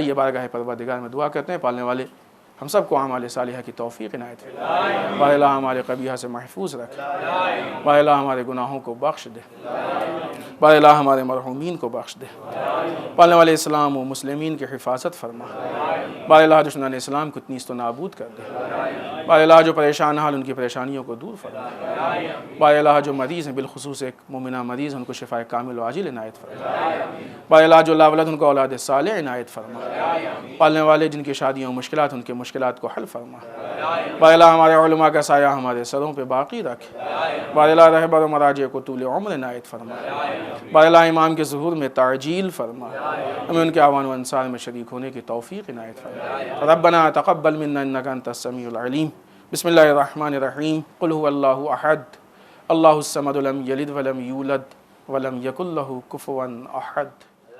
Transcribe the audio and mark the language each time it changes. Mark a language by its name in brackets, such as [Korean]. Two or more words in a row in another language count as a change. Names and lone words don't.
[Urdu] آئیے بارگاہ پروردگار میں دعا کرتے ہیں پالنے والے ہم سب کو اعمال صالحہ کی توفیق عنایت فرمائے. بار الہ ہمارے قبیحہ سے محفوظ رکھ. بار الہ ہمارے گناہوں کو بخش دے. بار الہ ہمارے مرحومین کو بخش دے. پالنے والے اسلام و مسلمین کی حفاظت فرما. بار الہ دشمنان اسلام کو نیست و نابود کر دے. بار الہ جو پریشان حال ان کی پریشانیوں کو دور فرما. بار الہ جو مریض ہیں بالخصوص ایک مومنہ مریض ان کو شفاء کامل و عاجل عنایت فرما. بار الہ جو لا اولاد ان کو اولاد صالح عنایت فرما. پالنے والے جن کی شادیوں مشکلات ان کے مشکلات کو حل فرما. بار الہ ہمارے علماء کا سایہ ہمارے سروں پہ باقی رکھ. بار الہ رہبر و مراجع کو طول عمر عنایت فرما. بار الہ امام کے ظہور میں تعجیل فرما. ہمیں ان کے اعوان و انصار میں شریک ہونے کی توفیق عنایت فرما. [Arabic] ربنا تقبل منا انک انت السمیع العلیم. بسم اللہ الرحمن الرحیم. قل هو اللہ احد اللہ الصمد لم یلد ولم یولد ولم یکن لہ کفوا احد.